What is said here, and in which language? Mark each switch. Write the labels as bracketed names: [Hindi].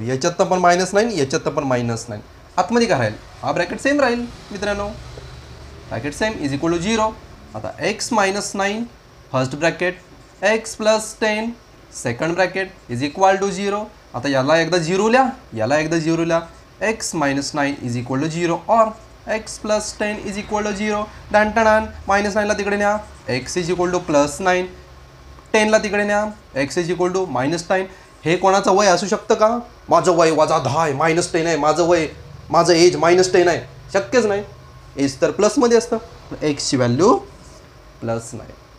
[Marathi] याच्यातनं पण -9, याच्यातनं पण -9. आतमध्ये काय राहील? हा ब्रॅकेट सेम राहील मित्रांनो. Bracket [English] Same is equal to 0. आता x - 9 first bracket, x + 10 second bracket is equal to 0. [Marathi] आता याला एकदा 0 लिहा, याला एकदा 0 लिहा. [English] x - 9 is equal to 0 और x + 10 is equal to 0. [Marathi] डान -9ला तिकडे न्या, [English] x is equal to +9. [Marathi] 10ला तिकडे न्या, [English] x is equal to -9. [Marathi] हे कोणाचं वय असू शकतं का? माझं वय -10 आहे, -10 आहे, माझं वय, माझं एज -10 आहे. शक्यच नाही. एज तर प्लसमध्ये असतं. एक्सची व्हॅल्यू +9.